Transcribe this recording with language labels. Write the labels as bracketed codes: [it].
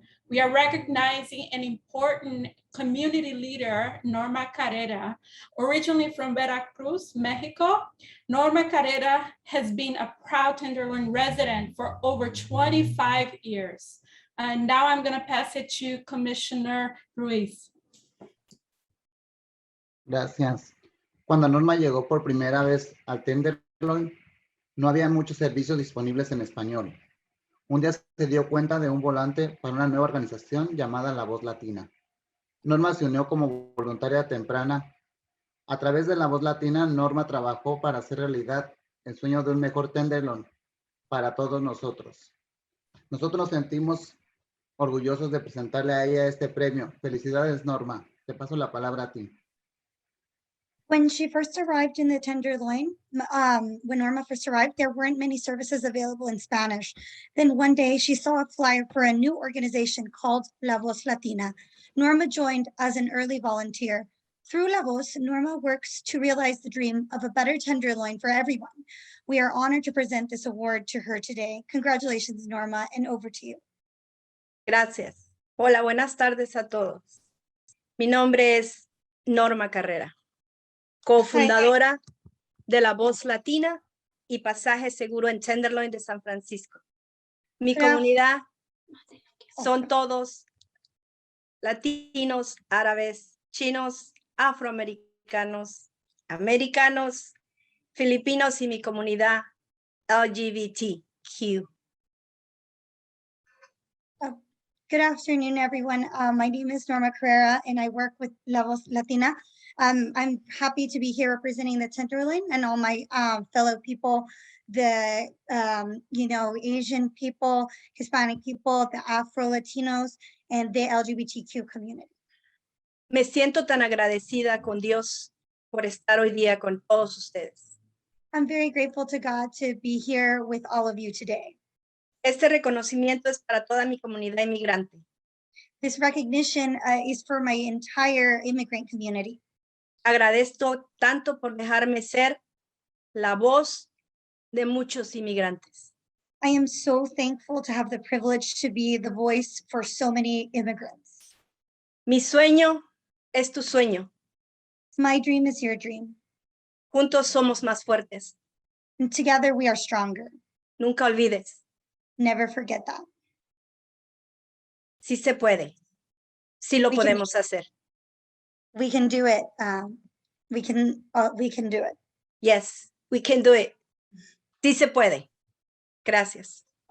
[en] We are recognizing an important community leader, Norma Carrera, originally from Veracruz, Mexico. Norma Carrera has been a proud Tenderloin resident for over 25 years. And now I'm going to pass it to Commissioner Ruiz. [es] Gracias. Cuando Norma llegó por primera vez al Tenderloin, no había muchos servicios disponibles en español. Un día se dio cuenta de un volante para una nueva organización llamada La Voz Latina. Norma se unió como voluntaria temprana. A través de La Voz Latina, Norma trabajó para hacer realidad el sueño de un mejor Tenderloin para todos nosotros. Nosotros nos sentimos orgullosos de presentarle a ella este premio. Felicidades, Norma. Te paso la palabra a ti. [en] When she first arrived in the Tenderloin, when Norma first arrived, there weren't many services available in Spanish. Then one day she saw a flyer for a new organization called La Voz Latina. Norma joined as an early volunteer. Through La Voz, Norma works to realize the dream of a better Tenderloin for everyone. We are honored to present this award to her today. Congratulations, Norma, and over to you. [es] Gracias. Hola, buenas tardes a todos. Mi nombre es Norma Carrera, cofundadora de La Voz Latina y Pasaje Seguro en Tenderloin de San Francisco. Mi comunidad son todos latinos, árabes, chinos, afroamericanos, americanos, filipinos y mi comunidad LGBTQ. [en] Good afternoon, everyone. My name is Norma Carrera, and I work with La Voz Latina. I'm happy to be here representing the Tenderloin and all my fellow people, the Asian people, Hispanic people, the Afro-Latinos, and the LGBTQ community. [es] Me siento tan agradecida con Dios por estar hoy día con todos ustedes. [en] I'm very grateful to God to be here with all of you today. [es] Este reconocimiento es para toda mi comunidad inmigrante. [en] This recognition is for my entire immigrant community. [es] Agradezco tanto por dejarme ser la voz de muchos inmigrantes. [en] I am so thankful to have the privilege to be the voice for so many immigrants. [es] Mi sueño es tu sueño. [en] My dream is your dream. [es] Juntos somos más fuertes. [en] And together we are stronger. [es] Nunca olvides. [en] Never forget that. [es] Sí se puede. Sí lo podemos hacer. [en] We can do it. We can do it. Yes, we can do it. [es] Sí se puede. Gracias.